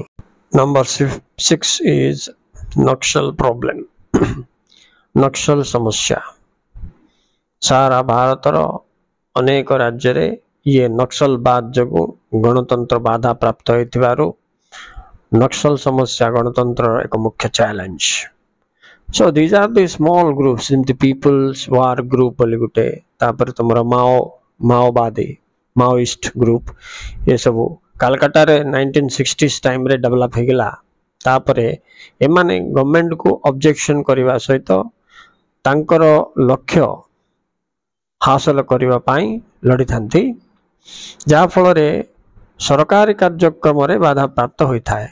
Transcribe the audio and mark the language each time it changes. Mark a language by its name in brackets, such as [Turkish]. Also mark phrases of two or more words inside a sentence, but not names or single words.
[English] Number 6 is Naxal problem. [Odia] ନକ୍ସଲ ସମସ୍ୟା ସାରା ଭାରତର ଅନେକ ରାଜ୍ୟରେ ଇଏ ନକ୍ସଲବାଦ ଯୋଗୁଁ ଗଣତନ୍ତ୍ର ବାଧା ପ୍ରାପ୍ତ ହୋଇଥିବାରୁ ନକ୍ସଲ ସମସ୍ୟା ଗଣତନ୍ତ୍ରର ଏକ ମୁଖ୍ୟ ଚ୍ୟାଲେଞ୍ଜ। [English] So these are the small groups [Odia] ଯେମିତି ପିପୁଲ୍ସ ୱାର୍ ଗ୍ରୁପ ବୋଲି ଗୋଟେ, ତାପରେ ତୁମର ମାଓବାଦୀ [English] Maoist group, [Odia] ଏସବୁ କାଲକାଟାରେ 1960s ଟାଇମ୍ରେ ଡେଭଲପ୍ ହେଇଗଲା। ତାପରେ ଏମାନେ ଗଭର୍ଣ୍ଣମେଣ୍ଟକୁ ଅବଜେକ୍ସନ୍ କରିବା ସହିତ ତାଙ୍କର ଲକ୍ଷ୍ୟ ହାସଲ କରିବା ପାଇଁ ଲଢ଼ିଥାନ୍ତି, ଯାହାଫଳରେ ସରକାରୀ କାର୍ଯ୍ୟକ୍ରମରେ ବାଧାପ୍ରାପ୍ତ ହୋଇଥାଏ।